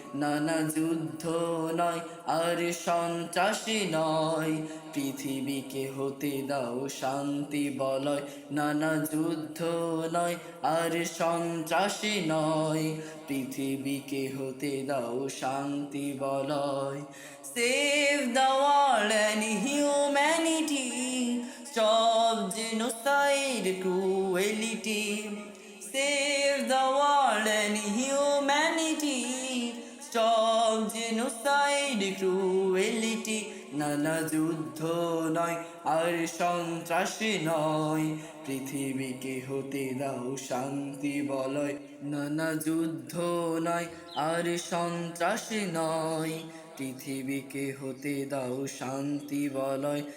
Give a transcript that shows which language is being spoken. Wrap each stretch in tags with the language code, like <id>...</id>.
<bn>নানা যুদ্ধ নয় আর সন্ত্রাস নয়, পৃথিবীকে হতে দাও শান্তি বলয়। নানা যুদ্ধ নয় আর সন্ত্রাস নয়, পৃথিবীকে হতে দাও শান্তি বলয়।</bn> <en>Save the world and humanity. Stop genocide, cruelty. Save the world and humanity. Stop genocide, cruelty.</en> <bn>নানা যুদ্ধ নয় আর সন্ত্রাস নয়, পৃথিবীকে হতে দাও শান্তি বলয়। নানা যুদ্ধ নয় আর সন্ত্রাস নয়, পৃথিবীকে হতে দাও শান্তি বলয়।</bn>